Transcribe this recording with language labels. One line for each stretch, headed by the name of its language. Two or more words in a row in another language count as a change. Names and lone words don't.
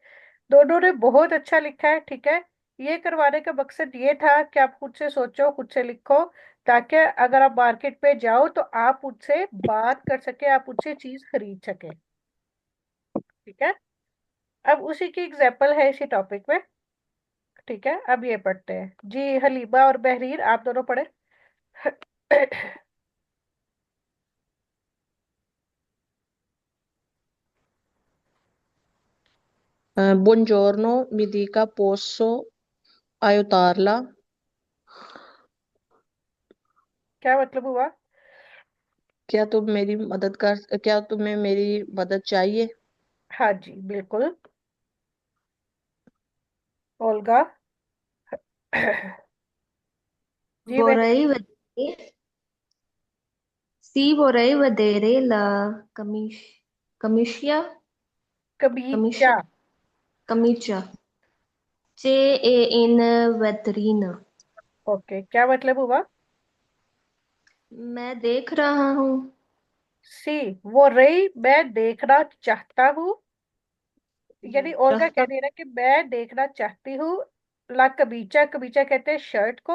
Hindi: दोनों ने बहुत अच्छा लिखा है, ठीक है। ये करवाने का मकसद ये था कि आप खुद से सोचो, खुद से लिखो, ताकि अगर आप मार्केट पे जाओ तो आप उससे बात कर सके, आप उससे चीज खरीद सके। ठीक है। अब उसी की एग्जाम्पल है इसी टॉपिक में। ठीक है, अब ये पढ़ते हैं जी। हलीमा और बहरीर, आप दोनों पढ़े।
Italian: Buongiorno, mi dica posso aiutarla?
Hindi: क्या मतलब हुआ? क्या तुम्हें मेरी मदद चाहिए? हाँ जी, बिल्कुल। ओल्गा। जी
Italian: Vorrei बहरीर। vedere, sì, vorrei vedere la camicia, कबीचा। camicia, camicia, c'è in vetrina।
Hindi: ओके, क्या मतलब हुआ? मैं देख रहा हूँ। सी, वो रही मैं देखना चाहता हूँ। यानी ओल्गा कह चाहता। रही है ना कि मैं देखना चाहती हूँ।
Italian: la camicia,
Hindi: कबीचा कहते हैं शर्ट को।